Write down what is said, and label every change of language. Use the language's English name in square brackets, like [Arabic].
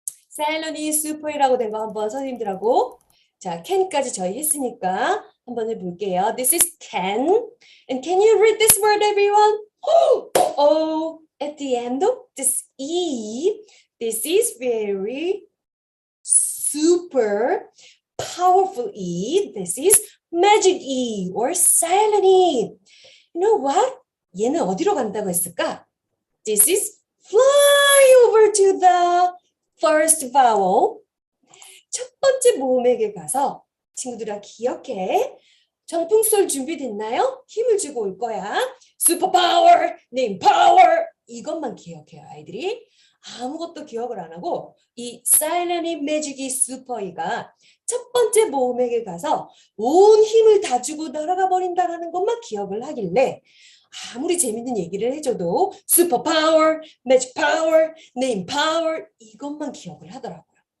[Korean] 사일런이 슈퍼이라고 된 거 한번 선생님들하고 자, can까지 저희 했으니까 한번 해볼게요. [English] This is can. And can you read this word, everyone? Oh, at the end of this E, this is very super powerful E. This is magic E or silent E. You know what? [Korean] 얘는 어디로 간다고 했을까? [English] This is fly over to the first vowel. [Korean] 첫 번째 모음에게 가서 친구들아 기억해. 정풍솔 준비됐나요? 힘을 주고 올 거야. 슈퍼파워, 네임 파워. 이것만 기억해요, 아이들이. 아무것도 기억을 안 하고 이 사일런이 매직이 슈퍼이가 첫 번째 모음에게 가서 온 힘을 다 주고 날아가 버린다는 것만 기억을 하길래 아무리 재밌는 얘기를 해줘도 슈퍼파워, 매직 파워, 네임 파워 이것만 기억을 하더라고요.